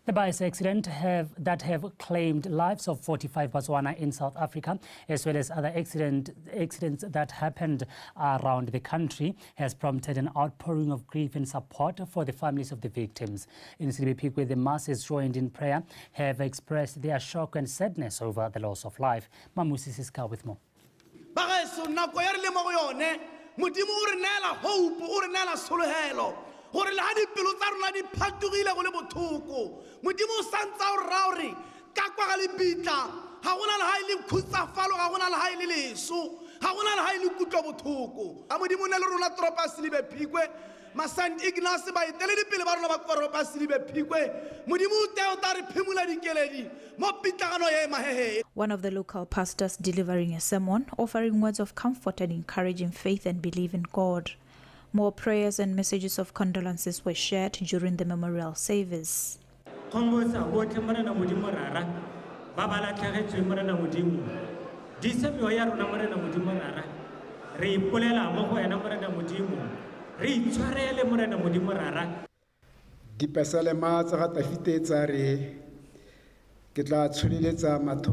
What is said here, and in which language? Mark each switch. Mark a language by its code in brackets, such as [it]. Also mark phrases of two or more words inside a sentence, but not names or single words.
[en] The bus accident that have claimed lives of 45 Botswana in South Africa, as well as other accidents that happened around the country, has prompted an outpouring of grief and support for the families of the victims. In Silibepik, where the masses joined in prayer, have expressed their shock and sadness over the loss of life. Mamusi Siska with more. [tn] gore le ha dipelo tsa rona di phatogile go le bothoko modimo o santsa o rra gore ka kwa ga lebitla ga gona le ha ile khutsafalo ga gona le ha ile leso ga gona le ha ile kutlo bothoko a modimo ne le rona tropa Silibepikwe ma Saint Ignace ba itele dipele ba rona ba tropa Silibepikwe modimo o teo ta re phimula dikeledi mo pitlagano ye mahehe. [en] One of the local pastors delivering a sermon offering words of comfort and encouraging faith and belief in God. More prayers and messages of condolences were shared during the memorial service. [tn] Dipasalema tsa tafite tsa re ke tla tsholeletsa matho